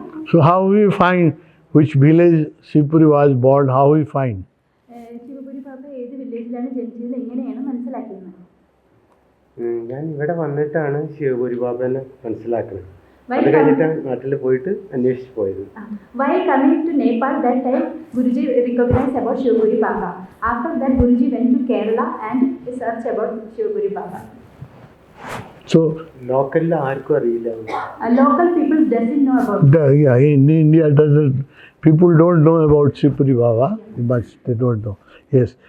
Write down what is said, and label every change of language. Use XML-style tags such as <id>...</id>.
<en>So how we find which village Shivpuri was born? How we find?</en> <ml>Shivpuri ബാബ ഏത് വില്ലേജിലാണ് ജനിച്ചത് എങ്ങനെയാണ് മനസ്സിലാക്കുന്നത്? ഞാൻ ഇവിടെ വന്നിട്ടാണ് ശിവപുരി ബാബനെ മനസ്സിലാക്കുന്നത്. അത് കഴിഞ്ഞിട്ടാണ് നാട്ടിൽ പോയിട്ട് അന്വേഷിച്ച് പോയത്.</ml> <en>While coming to Nepal, that time Guruji recognized about Shivapuri Baba. After that, Guruji went to Kerala and searched about Shivapuri Baba. So</en> <ml>ലോക്കലിൽ ആർക്കും അറിയില്ല.</ml> <en>Local people doesn't know about. In India, people don't know about Shivpuri Baba, but they don't know. Yes.</en>